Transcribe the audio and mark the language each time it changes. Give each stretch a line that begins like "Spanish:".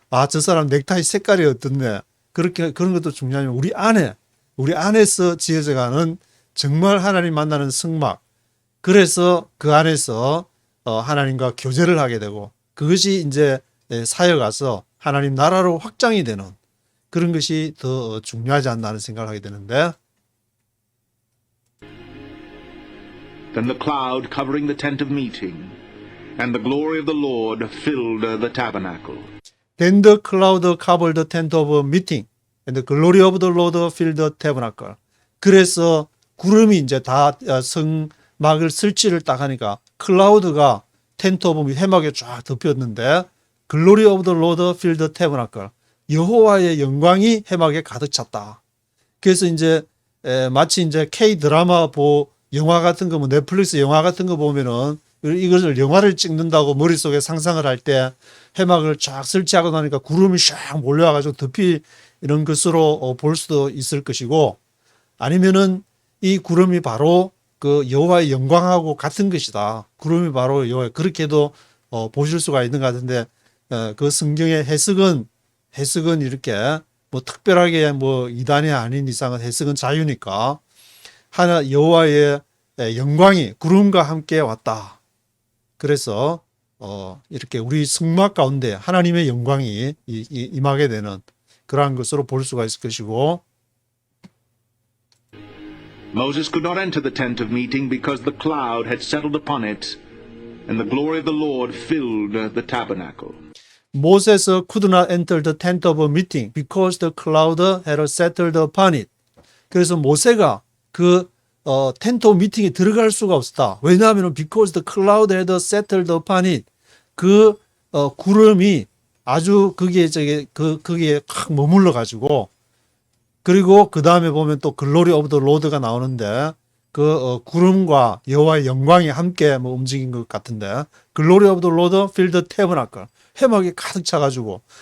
Korean: 저 사람 넥타이 색깔이 어떻네 그렇게 그런 것도 중요하지만 우리 안에서 지어져 가는 정말 하나님 만나는 성막 그래서 그 안에서 하나님과 교제를 하게 되고 그것이 이제 사역가서 하나님 나라로 확장이 되는 그런 것이 더 중요하지 않나 하는 생각을 하게 되는데
English: Then the cloud covering the tent of meeting, and the glory of the Lord filled the tabernacle. Then the cloud covered the tent of meeting, and the glory of the Lord filled the tabernacle.
Korean: 그래서 구름이 이제 다 성막을 설치를 딱 하니까 클라우드가 텐트 오브 해막에 쫙 덮였는데
English: glory of the Lord filled the tabernacle.
Korean: 여호와의 영광이 해막에 가득 찼다. 그래서 이제 마치 이제 K 드라마 영화 같은 거, 뭐 넷플릭스 영화 같은 거 보면은 이것을 영화를 찍는다고 머릿속에 상상을 할 때 해막을 쫙 설치하고 나니까 구름이 샥 몰려와가지고 덮이는 것으로 볼 수도 있을 것이고 아니면은 이 구름이 바로 그 여호와의 영광하고 같은 것이다. 구름이 바로 여호와 그렇게도 보실 수가 있는 것 같은데 그 성경의 해석은 이렇게 뭐 특별하게 뭐 이단이 아닌 이상은 해석은 자유니까 하나 여호와의 영광이 구름과 함께 왔다. 그래서 이렇게 우리 성막 가운데 하나님의 영광이 임하게 되는 그러한 것으로 볼 수가 있을 것이고
English: Moses could not enter the tent of meeting because the cloud had settled upon it, and the glory of the Lord filled the tabernacle. Moses could not enter the tent of meeting because the cloud had settled upon it.
Korean: 그래서 모세가 그 텐트 오브 미팅에 들어갈 수가 없었다. 왜냐하면
English: because the cloud had settled upon it.
Korean: 그 구름이 아주 거기에 확 머물러 가지고 그리고 그 다음에 보면 또 글로리 오브 더 로드가 나오는데 그 구름과 여호와의 영광이 함께 뭐 움직인 것 같은데 글로리 오브 더 로드 필드 태브나클 해막이 가득 차가지고